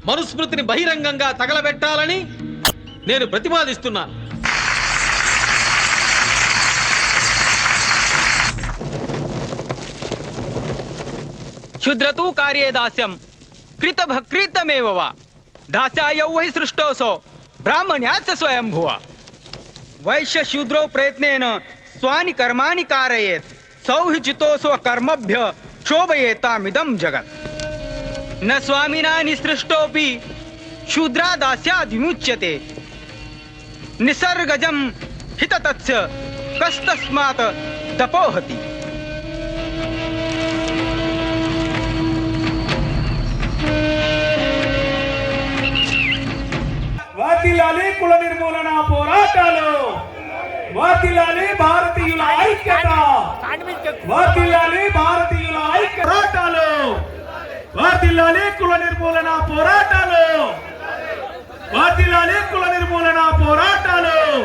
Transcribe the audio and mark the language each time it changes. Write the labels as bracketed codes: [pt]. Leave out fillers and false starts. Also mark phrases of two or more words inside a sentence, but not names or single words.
[te] మనుస్మృతిని బహిరంగంగా తగలబెట్టాలని నేను ప్రతిపాదిస్తున్నాను. [sa] क्षुद्रतु कार्ये दास्यं कृतभक्कृतमेव वा दास्यायौ वै सृष्टोऽसौ ब्राह्मण्यास्य स्वयंभुव वैश्य शूद्रौ प्रयत्नेन स्वानि कर्माणि कारयेत् सौ हि चितो स्वकर्मभ्य शोभयेतामिदं जगत् न स्वामिना निसृष्टोऽपि शूद्रा दास्याद् विमुच्यते निसर्गजं हिततस्य कस्तस्मात् तपोहति। [te] వర్ధిల్లాలి కుల నిర్మూలన పోరాటాలు, వర్ధిల్లాలి భారతీయుల ఐక్యత, వర్ధిల్లాలి భారతీయుల ఐక్య పోరాటాలు, వర్ధిల్లాలి కుల నిర్మూలన పోరాటాలు, వర్ధిల్లాలి కుల నిర్మూలన పోరాటాలు.